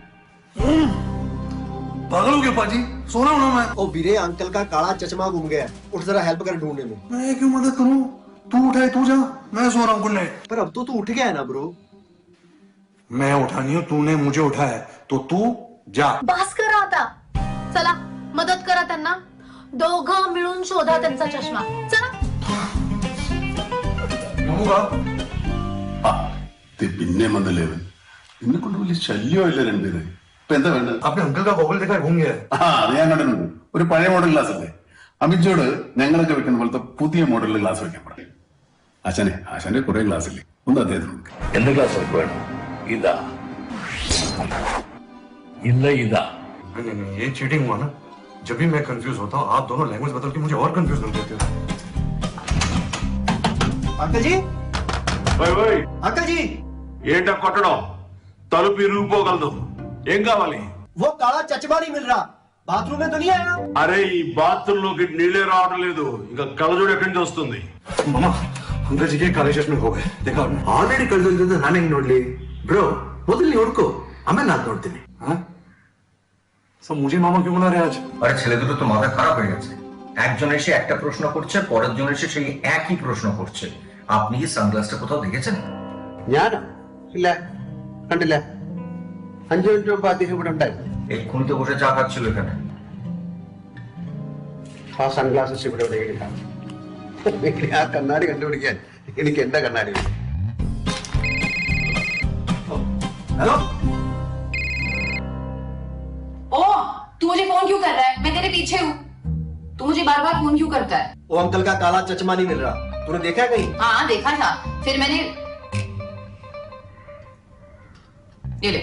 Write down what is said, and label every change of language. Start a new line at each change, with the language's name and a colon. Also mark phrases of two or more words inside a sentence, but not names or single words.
Punjabi: पागल हो गया पाजी, सोना होना मैं।
Hindi: ओ वीरे, अंकल का काला चश्मा गुम गया। उठ जरा हेल्प कर ढूंढने में। मैं क्यों मदद करूं? तू उठाए तू जा, मैं सो रहा हूँ गुन्ने। पर अब तो तू उठ गया है ना ब्रो। मैं उठा नहीं हूं, तूने मुझे उठाया, तो तू जा।
Marathi: बस करा आता, चला मदत करा त्यांना, दोघं मिळून शोधा त्यांचा चष्मा। चला
Malayalam: ते പിന്നെ വന്നല്ലേ എന്നെ കൊണ്ട് വലിയ ശല്യമില്ല രണ്ടുപേരെ. ഇപ്പൊ എന്താ വേണ്ടത്?
Hindi: आपने अंकल का गॉगल देखा है? घूम गया है।
Malayalam: അത് ഞാൻ കണ്ടിട്ടുണ്ട്. ഒരു പഴയ മോഡൽ ഗ്ലാസ് അല്ലേ? അമിജോട് ഞങ്ങളൊക്കെ വെക്കുന്ന പോലത്തെ പുതിയ മോഡലിൽ ഗ്ലാസ് വെക്കാൻ പറയും. ആശാനെ, ആശാന്റെ കുറെ ഗ്ലാസ് ഇല്ലേ, ഒന്ന് അദ്ദേഹത്തിന് കൊടുക്കുക. എന്ത് ഗ്ലാസ് നമുക്ക് വേണം? ഇതാ ഇല്ല ഇതാ.
Hindi: नहीं, ये चीटिंग हुआ ना। जब भी मैं कंफ्यूज होता हूँ, आप दोनों लैंग्वेज बदल के मुझे और कंफ्यूज कर देते हो। अंकल जी, अंकल जी,
Telugu: ఏంటా కొట్టడం? తలుపు ఇరిగిపోగలదు. ఏం కావాలి?
Hindi: वो काला चश्मा नहीं मिल रहा। बाथरूम में तो नहीं आया?
Telugu: అరే ఈ బాత్రూమ్ లోకి నీళ్ళే రావడం లేదు, ఇంకా కళ్ళజోడు ఎక్కడి నుంచి వస్తుంది?
Hindi: मामा, अंकल जी के काले चश्मे हो गए, देखा आपने?
Kannada: ಆಲ್ರೆಡಿ ಕಳೆದೊಂದು ನಾನು ಹೆಂಗ್ ನೋಡ್ಲಿ ಬ್ರೋ? ಮೊದಲು ನೀವು ಹುಡ್ಕೋ, ಆಮೇಲೆ ನಾನು ನೋಡ್ತೀನಿ।
Hindi: सब मुझे मामा क्यों बुला रहे आज?
Bangla: আরে ছেলে দুটো তো মাথা খারাপ হয়ে গেছে। একজন এসে একটা প্রশ্ন করছে, পরের জন এসে সেই একই প্রশ্ন করছে। আপনি কি সানগ্লাসটা কোথাও দেখেছেন?
Malayalam: ഞാനോ? ഇല്ല, കണ്ടില്ല। 5 മിനിറ്റ് മുമ്പ് അദ്ദേഹം ഇവിടെ ഉണ്ടായിരുന്നു।
Bangla: এক্ষুনি তো বসে চা খাচ্ছিল এখানে।
Malayalam: ആ സൺഗ്ലാസസ് ഇവിടെ എവിടെയെങ്കിലും കാണും? ആ കണ്ണാടി കണ്ടുപിടിക്കാൻ എനിക്ക് എന്റെ കണ്ണാടി വേണം।
Hindi: हेलो, ओ तू मुझे फोन क्यों कर रहा है? मैं तेरे पीछे हूँ। तू मुझे बार बार फोन क्यों करता है? वो अंकल का काला चश्मा नहीं मिल रहा, तूने देखा कहीं? हाँ देखा था, फिर मैंने ये ले।